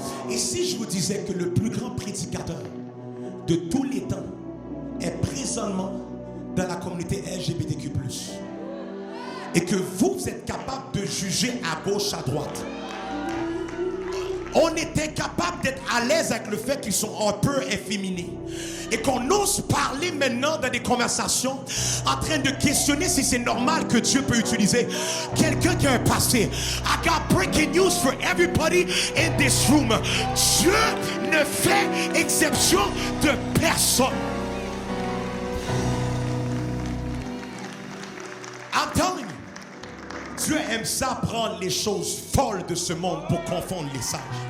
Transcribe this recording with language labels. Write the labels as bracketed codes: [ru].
[fr] Et si je vous disais que le plus grand prédicateur de tous les temps est présentement dans la communauté LGBTQ+, et que vous êtes capable de juger à gauche, à droite, on était capable d'être à l'aise avec le fait qu'ils sont un peu efféminés, et qu'on ose parler maintenant dans des conversations en train de questionner si c'est normal que Dieu peut utiliser quelqu'un qui a un passé. [en] I got breaking news for everybody in this room. [fr] Dieu ne fait exception de personne. [en] I'm telling you, [fr] Dieu aime ça, prendre les choses folles de ce monde pour confondre les sages.